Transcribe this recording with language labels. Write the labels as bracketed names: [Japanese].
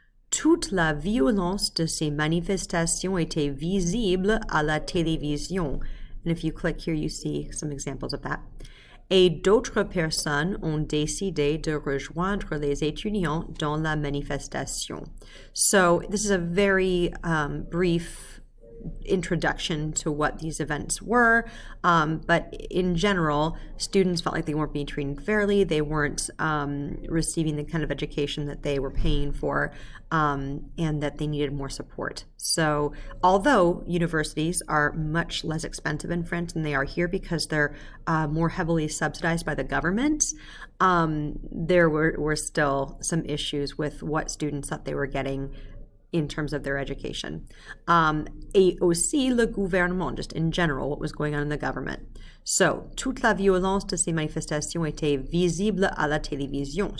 [French] Toute la violence de ces manifestations était visible à la télévision. [English] And if you click here, you see some examples of that. [French] Et d'autres personnes ont décidé de rejoindre les étudiants dans la manifestation. [English] So this is a very brief introduction to what these events were, but in general, students felt like they weren't being treated fairly, they weren't receiving the kind of education that they were paying for, and that they needed more support. So although universities are much less expensive in France than they are here because they're more heavily subsidized by the government, there were still some issues with what students thought they were getting in terms of their education. [French] Et aussi le gouvernement, [English] just in general, what was going on in the government. [French] So, toute la violence de ces manifestations était visible à la télévision.